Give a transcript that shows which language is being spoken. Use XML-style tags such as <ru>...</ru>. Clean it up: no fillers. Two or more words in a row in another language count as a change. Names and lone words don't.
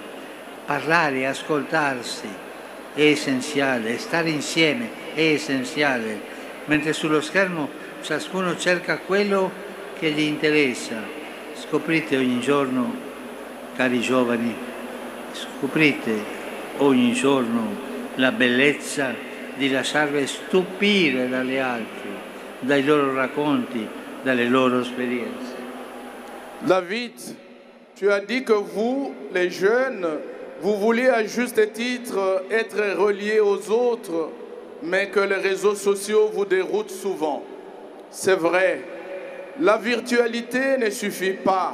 <it>Parlare, ascoltarsi è essenziale, stare insieme è essenziale, mentre sullo schermo ciascuno cerca quello che gli interessa. Scoprite ogni giorno, cari giovani, scoprite ogni giorno la bellezza di lasciarvi stupire dagli altri, dai loro racconti, dalle loro esperienze.</it> <fr>David, tu as dit que vous, les jeunes, vous vouliez à juste titre être relié aux autres, mais que les réseaux sociaux vous déroutent souvent. C'est vrai, la virtualité ne suffit pas.</fr>